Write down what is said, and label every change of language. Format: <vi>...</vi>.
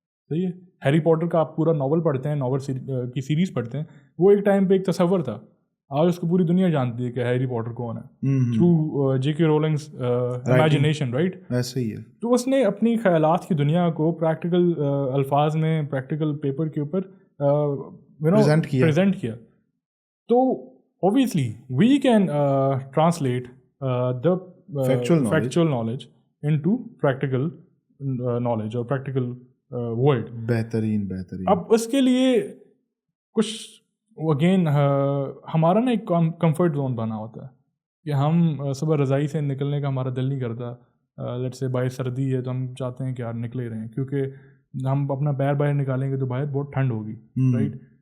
<ur>صحیح ہے, Harry Potter کا آپ پورا ناول پڑھتے ہیں, ناول کی سیریز پڑھتے ہیں, وہ ایک ٹائم پہ ایک تصور تھا. آج اس کو پوری دنیا جانتی ہے کہ ہیری پوٹر کون ہے, تھرو جے کے رولنگز امیجنیشن, رائٹ. ایسے ہی ہے. تو اس نے اپنی خیالات کی دنیا کو پریکٹیکل الفاظ میں, پریکٹیکل پیپر کے اوپر پریزنٹ کیا.</ur> <en>تو obviously we can translate the factual knowledge into practical knowledge or practical world.</en> <ur>بہترین. اب اس کے لیے کچھ اگین ہمارا نا ایک کمفرٹ زون بنا ہوتا ہے کہ ہم صبح رضائی سے نکلنے کا ہمارا دل نہیں کرتا. لیٹ سے باہر سردی ہے تو ہم چاہتے ہیں کہ یار نکلے رہیں, کیونکہ ہم اپنا پیر باہر نکالیں گے تو باہر بہت ٹھنڈ ہوگی, رائٹ.</ur>